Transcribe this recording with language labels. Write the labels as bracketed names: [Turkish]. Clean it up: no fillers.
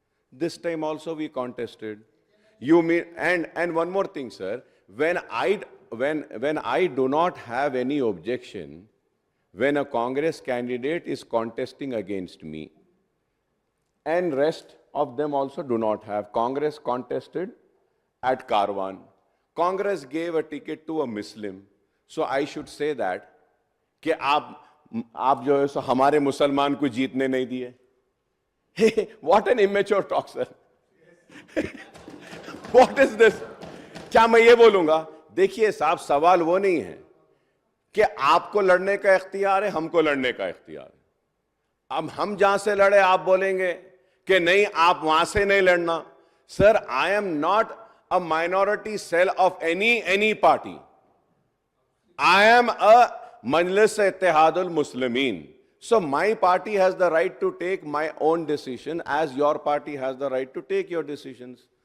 [English] This time also we contested. You mean, and one more thing, sir, when I do not have any objection when a Congress candidate is contesting against me, and rest of them also do not have. Congress contested at Karwan. Congress gave a ticket to a Muslim. So I should say that [Hindi] कि आप जो है सो हमारे मुसलमान को जीतने नहीं दिए. [English] What an immature talk, sir. What is this? [Hindi] क्या मैं ये बोलूंगा? देखिए साहब, सवाल वो नहीं है कि आपको लड़ने का इख्तियार है, हमको लड़ने का इख्तियार है. अब हम जहां से लड़े आप बोलेंगे कि नहीं आप वहां से नहीं लड़ना. [English] Sir, I am not a minority cell of any party. I am a Majlis Ittihadul Muslimin. So my party has the right to take my own decision as your party has the right to take your decisions.